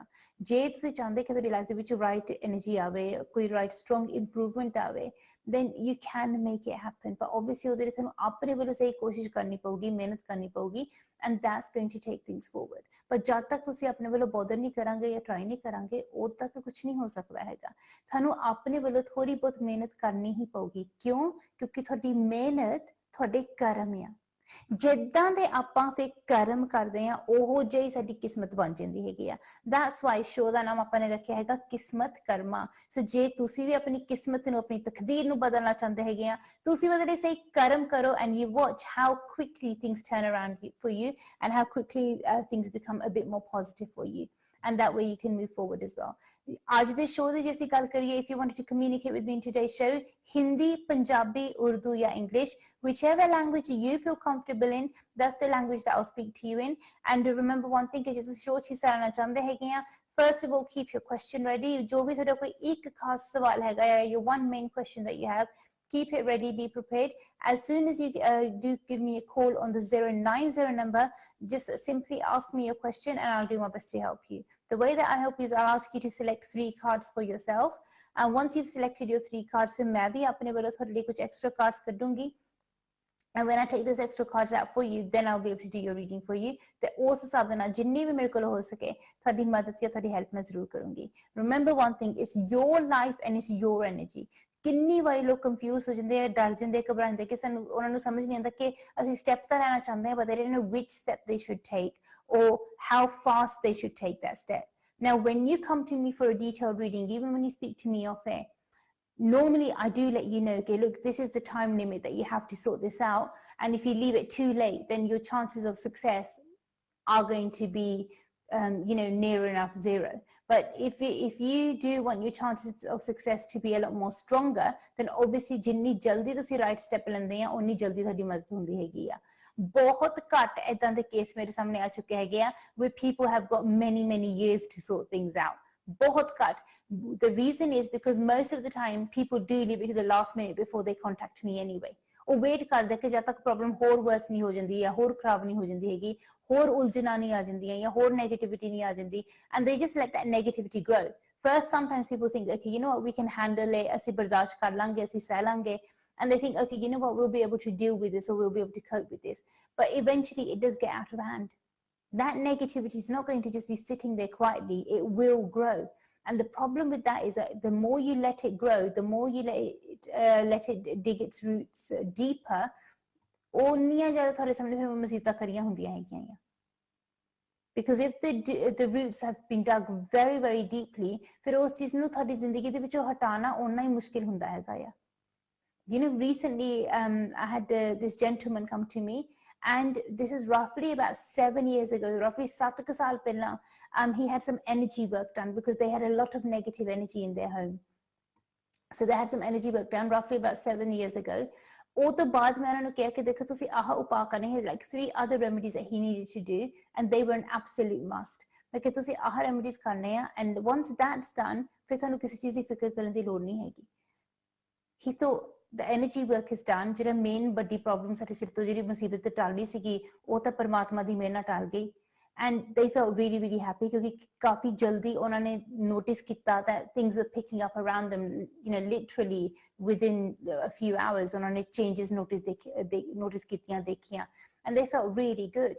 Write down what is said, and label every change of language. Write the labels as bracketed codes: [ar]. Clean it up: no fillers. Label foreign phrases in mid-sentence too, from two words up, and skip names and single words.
[pa] ਜੇ ਤੁਸੀਂ ਚਾਹੁੰਦੇ ਕਿ ਤੁਹਾਡੀ ਲਾਈਫ ਦੇ ਵਿੱਚ [en] right energy [pa] ਆਵੇ, ਕੋਈ [en] right strong improvement [pa] ਆਵੇ, [en] then you can make it happen. But obviously [pa] ਉਹਦੇ ਲਈ ਤੁਹਾਨੂੰ ਆਪਣੇ ਵੱਲੋਂ ਸਹੀ ਕੋਸ਼ਿਸ਼ ਕਰਨੀ ਪਊਗੀ, ਮਿਹਨਤ ਕਰਨੀ ਪਊਗੀ, [en] and that's going to take things forward. [pa] ਪਰ ਜਦ ਤੱਕ ਤੁਸੀਂ ਆਪਣੇ ਵੱਲੋਂ ਬੋਦਰ ਨਹੀਂ ਕਰਾਂਗੇ ਜਾਂ ਟਰਾਈ ਨਹੀਂ ਕਰਾਂਗੇ, ਉਦੋਂ ਤੱਕ ਕੁਝ ਨਹੀਂ ਹੋ ਸਕਦਾ ਹੈਗਾ। ਤੁਹਾਨੂੰ ਆਪਣੇ ਵੱਲੋਂ ਥੋੜੀ ਬਹੁਤ ਮਿਹਨਤ ਕਰਨੀ ਹੀ ਪਊਗੀ। ਕਿਉਂ? ਕਿਉਂਕਿ ਤੁਹਾਡੀ ਮਿਹਨਤ ਤੁਹਾਡੇ ਕਰਮ ਆ। ਜਿੱਦਾਂ ਦੇ ਆਪਾਂ ਫਿਰ ਕਰਮ ਕਰਦੇ ਆ, ਉਹੋ ਜਿਹੀ ਸਾਡੀ ਕਿਸਮਤ ਬਣ ਜਾਂਦੀ ਹੈਗੀ ਆ। [en] that's why show [pa] ਦਾ ਨਾਮ ਆਪਾਂ ਨੇ ਰੱਖਿਆ ਹੈਗਾ ਕਿਸਮਤ ਕਰਮਾ। ਸੋ ਜੇ ਤੁਸੀਂ ਵੀ ਆਪਣੀ ਕਿਸਮਤ ਨੂੰ, ਆਪਣੀ ਤਕਦੀਰ ਨੂੰ ਬਦਲਣਾ ਚਾਹੁੰਦੇ ਹੈਗੇ ਆ, ਤੁਸੀਂ ਉਹਦੇ ਲਈ ਸਹੀ ਕਰਮ ਕਰੋ, [en] and you watch how quickly things turn around for you and how quickly things become a bit more positive for you. And that way you can move forward as well. [pa] ਅੱਜ ਦੇ ਸ਼ੋ ਦੀ ਜੈਸੀ ਗੱਲ ਕਰੀਏ, [en] if you wanted to communicate with me in today's show, Hindi, Punjabi, Urdu या English, whichever language you feel comfortable in, that's the language that I'll speak to you in. And remember one thing, [hi] कि जिस शो ची सारना चाहते हैं कि [en] first of all keep your question ready. [hi] जो भी थोड़ा कोई एक खास सवाल है, [en] your one main question that you have, keep it ready, be prepared. As soon as you do give me a call on the 090 number, just simply ask me your question and I'll do my best to help you. The way that I help you is I'll ask you to select 3 cards for yourself. And once you've selected your 3 cards, [hi] फिर मैं भी अपने वालों थोड़े लिए कुछ [en] extra cards [hi] कर दूंगी. [en] And when I take those extra cards out for you, then I'll be able to do your reading for you. [pa] ਤੇ ਉਸ ਹਿਸਾਬ ਨਾਲ ਜਿੰਨੀ ਵੀ ਮੇਰੇ ਕੋਲ ਹੋ ਸਕੇ ਤੁਹਾਡੀ ਮਦਦ ਜਾਂ ਤੁਹਾਡੀ ਹੈਲਪ ਮੈਂ ਜ਼ਰੂਰ ਕਰੂੰਗੀ। [en] Remember one thing, it's your life and it's your energy. [pa] ਕਿੰਨੀ ਵਾਰੀ ਲੋਕ ਕੰਫਿਊਜ਼ ਹੋ ਜਾਂਦੇ ਆ, ਡਰ ਜਾਂਦੇ, ਘਬਰਾ ਜਾਂਦੇ ਕਿ ਸਾਨੂੰ ਉਹਨਾਂ ਨੂੰ ਸਮਝ ਨਹੀਂ ਆਉਂਦਾ ਕਿ ਅਸੀਂ ਸਟੈਪ ਤਾਂ ਲੈਣਾ ਚਾਹੁੰਦੇ ਹਾਂ, [en] but they don't know which step they should take or how fast they should take that step. Now, when you come to me for a detailed reading, even when you speak to me off air, normally I do let you know, okay, look, this is the time limit that you have to sort this out, and if you leave it too late, then your chances of success are going to be near enough zero. But if you do want your chances of success to be a lot more stronger, then obviously [pa] ਜਿੰਨੀ ਜਲਦੀ ਤੁਸੀਂ [en] right step [pa] ਲੈਂਦੇ ਆ, ਉਨੀ ਜਲਦੀ ਤੁਹਾਡੀ ਮਦਦ ਹੁੰਦੀ ਹੈਗੀ ਆ। ਬਹੁਤ ਘੱਟ ਏਦਾਂ ਦੇ ਕੇਸ ਮੇਰੇ ਸਾਹਮਣੇ ਆ ਚੁੱਕੇ ਹੈਗੇ ਆ [en] where people have got many years to sort things out. [pa] ਬਹੁਤ ਘੱਟ. [en] The reason is because most of the time people do leave it to the last minute before they contact me anyway. [pa] ਉਹ ਵੇਟ ਕਰਦੇ ਕਿ ਜਦ ਤੱਕ ਪ੍ਰੋਬਲਮ ਹੋਰ ਵਰਸ ਨਹੀਂ ਹੋ ਜਾਂਦੀ ਜਾਂ ਹੋਰ ਖਰਾਬ ਨਹੀਂ ਹੋ ਜਾਂਦੀ ਹੈਗੀ, ਹੋਰ ਉਲਝਣਾਂ ਨਹੀਂ ਆ ਜਾਂਦੀਆਂ ਜਾਂ ਹੋਰ ਨੈਗੇਟਿਵਿਟੀ ਨਹੀਂ ਆ ਜਾਂਦੀ, [en] and they just let that negativity grow. First, sometimes people think, okay, you know what, we can handle it, [pa] ਅਸੀਂ ਬਰਦਾਸ਼ਤ ਕਰ ਲਾਂਗੇ, ਅਸੀਂ ਸਹਿ ਲਾਂਗੇ, [en] and they think, okay, you know what, we'll be able to deal with this or we'll be able to cope with this. But eventually it does get out of hand. That negativity is not going to just be sitting there quietly, it will grow. And the problem with that is that the more you let it grow, the more you let it dig its roots deeper, [pa] ਓਨੀਆਂ ਜ਼ਿਆਦਾ ਤੁਹਾਡੇ ਸਾਹਮਣੇ ਫਿਰ ਮੁਸੀਬਤਾਂ ਖੜੀਆਂ ਹੁੰਦੀਆਂ ਹੈਗੀਆਂ। [en] Because if the roots have been dug very deeply, [pa] ਫਿਰ ਉਸ ਚੀਜ਼ ਨੂੰ ਤੁਹਾਡੀ ਜ਼ਿੰਦਗੀ ਦੇ ਵਿੱਚੋਂ ਹਟਾਉਣਾ ਓਨਾ ਹੀ ਮੁਸ਼ਕਿਲ ਹੁੰਦਾ ਹੈਗਾ ਆ। [en] You know, recently I had this gentleman come to me, and this is roughly about 7 years ago, roughly [pa] 7 ਸਾਲ ਪਹਿਲਾਂ. [en] He had some energy work done because they had a lot of negative energy in their home. So they had some energy work done roughly about 7 years ago. [pa] ਉਹ ਤੋਂ ਬਾਅਦ ਮੈਂ ਉਹਨਾਂ ਨੂੰ ਕਿਹਾ ਕਿ ਦੇਖੋ ਤੁਸੀਂ ਆਹ ਉਪਾਅ ਕਰਨੇ ਹੈ, [en] like 3 other remedies that he needed to do, and they were an absolute must. [pa] ਮੈਂ ਕਿਹਾ ਤੁਸੀਂ ਆਹ remedies ਕਰਨੇ ਆ, [en] and once that's done, [pa] ਫਿਰ ਤੁਹਾਨੂੰ ਕਿਸੇ ਚੀਜ਼ ਦੀ ਫਿਕਰ ਕਰਨ ਦੀ ਲੋੜ ਨਹੀਂ ਹੈਗੀ. [en] He thought the energy work is done. [pa] ਜਿਹੜਾ ਮੇਨ ਵੱਡੀ ਪ੍ਰੋਬਲਮ ਸਾਡੇ ਸਿਰ ਤੋਂ ਜਿਹੜੀ ਮੁਸੀਬਤ ਟਾਲਣੀ ਸੀਗੀ, ਉਹ ਤਾਂ ਪਰਮਾਤਮਾ ਦੀ ਮਿਹਰ ਨਾਲ ਟਾਲ ਗਈ. [en] And they felt really happy [pa] ਕਿਉਂਕਿ ਕਾਫੀ ਜਲਦੀ ਉਹਨਾਂ ਨੇ notice ਕੀਤਾ [en] that things were picking up around them, you know, literally within a few hours. [pa] ਉਹਨਾਂ ਨੇ changes notice ਕੀਤੀਆਂ, ਦੇਖੀਆਂ, [en] and they felt really good.